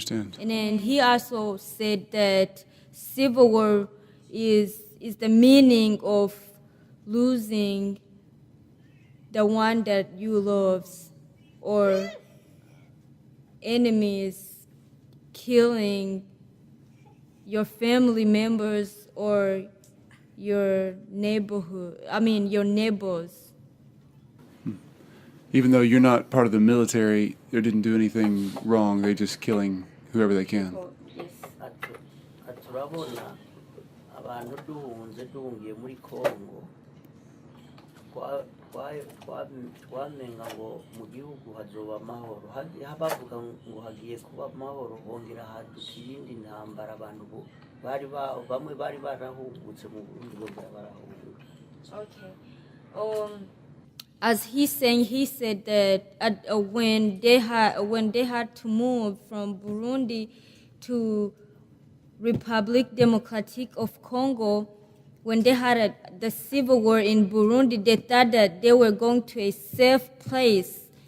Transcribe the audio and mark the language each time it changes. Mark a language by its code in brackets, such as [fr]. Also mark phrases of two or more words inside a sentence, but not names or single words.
[en] then he also said that civil war is the meaning of losing the one that you love, or enemies killing your family members or your neighbors. Even though you're not part of the military, they didn't do anything wrong. They're just killing whoever they can. [rn] turabona abantu duhungiye muri Kongo twamenga ngo mu gihugu hazoba amahoro, bavuga ngo hagiye kuba amahoro, hongera haduka iyindi ntambara, abantu bamwe bari barahungutse mu Burundi bongera barahunga. [en] Okay. As he's saying, he said that when they had to move from Burundi to Republic Democratic of Congo, when they had the civil war in Burundi, they thought that they were going to a safe place,